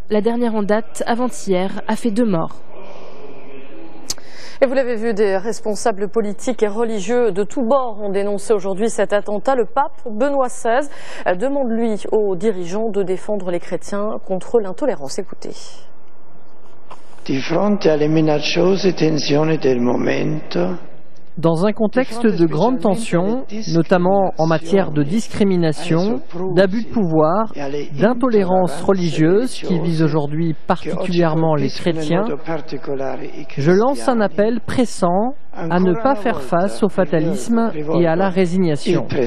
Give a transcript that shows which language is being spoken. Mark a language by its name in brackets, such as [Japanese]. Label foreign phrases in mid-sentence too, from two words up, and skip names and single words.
[French] La dernière en date, avant-hier, a fait 2 morts. Et vous l'avez vu, des responsables politiques et religieux de tous bords ont dénoncé aujourd'hui cet attentat. Le pape Benoît XVI demande, lui, aux dirigeants de défendre les chrétiens contre l'intolérance. Écoutez. [Italian] Di fronte alle minacciose tensioni del momento, [French] dans un contexte de grande tension, notamment en matière de discrimination, d'abus de pouvoir, d'intolérance religieuse qui vise aujourd'hui particulièrement les chrétiens, je lance un appel pressant à ne pas faire face au fatalisme et à la résignation.